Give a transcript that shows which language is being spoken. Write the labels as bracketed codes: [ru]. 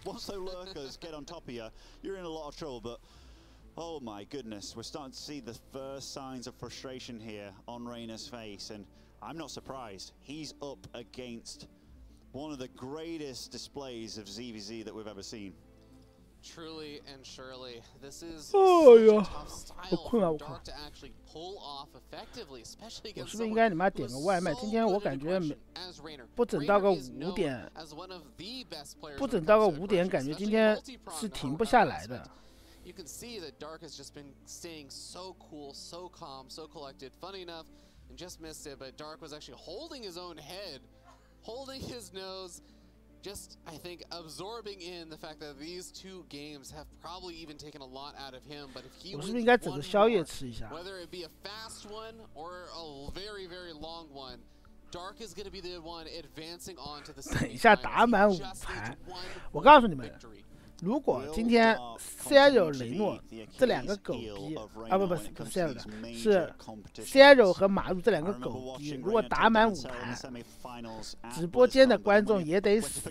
[en] Once those lurkers get on top of you, you're in a lot of trouble. But oh my goodness, we're starting to see the first signs of frustration here on Reynor's face, and I'm not surprised. He's up against one of the greatest displays of ZVZ that we've ever seen. Truly and surely, this is such a tough style for Dark to actually pull off effectively, especially against [zh] 我是不是应该你妈点个外卖？今天我感觉不整到个5点，不整到个5点，感觉今天是停不下来的。 [en] You can see that Dark has just been staying so cool, so calm, so collected. Funny enough, and just missed it, but Dark was actually holding his own head. Holding his nose, just, I think, absorbing in the fact that these 2 games have probably even taken a lot out of him. But if he wins one more, whether it be a fast one or a very, very long one, Dark is going to be the one advancing on to the semifinals. [zh] 等一下打满5盘，我告诉你们。如果今天 Zero 雷诺这2个狗逼啊不是 Zero 的，是 Zero 和马路这2个狗逼，如果打满5盘，直播间的观众也得死。